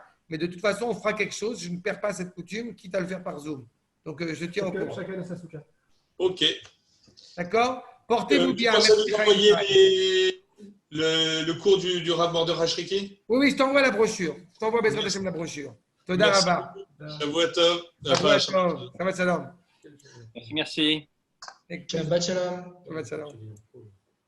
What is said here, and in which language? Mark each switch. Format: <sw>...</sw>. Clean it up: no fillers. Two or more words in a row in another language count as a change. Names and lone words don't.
<fr>Mais de toute façon, on fera quelque chose. Je ne perds pas cette coutume, quitte à le faire par Zoom. Donc, je tiens au courant. Chacun dans sa souka. Ok. D'accord? Portez-vous bien. Pensez à Merci, nous envoyer Chaim. le cours du Rav Mordechai Shriki? Oui, je t'envoie la brochure. Je t'envoie</fr> <he>בעזרת השם</he> <fr>la brochure. Toda Merci. Rabba.</fr> <he>שבוע טוב. שבת שלום. שבת שלום.</he> <fr>Merci.</fr> <he>שבת שלום. שבת שלום.</he>